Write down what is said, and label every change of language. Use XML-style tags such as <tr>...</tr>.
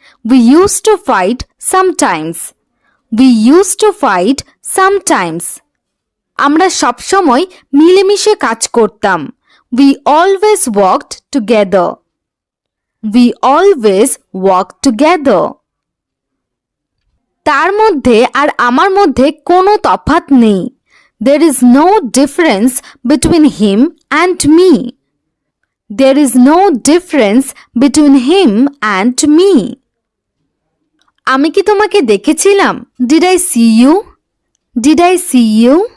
<en>We used to fight sometimes. We used to fight sometimes.</en> <bn>আমরা সবসময় মিলেমিশে কাজ করতাম।</bn> <en>We always worked together. We always worked together.</en> <bn>তার মধ্যে আর আমার মধ্যে কোনো তফাৎ নেই।</bn> <en>There is no difference between him and me. There is no difference between him and me.</en> <bn>আমি কি তোমাকে দেখেছিলাম?</bn> <en>Did I see you? Did I see you?</en>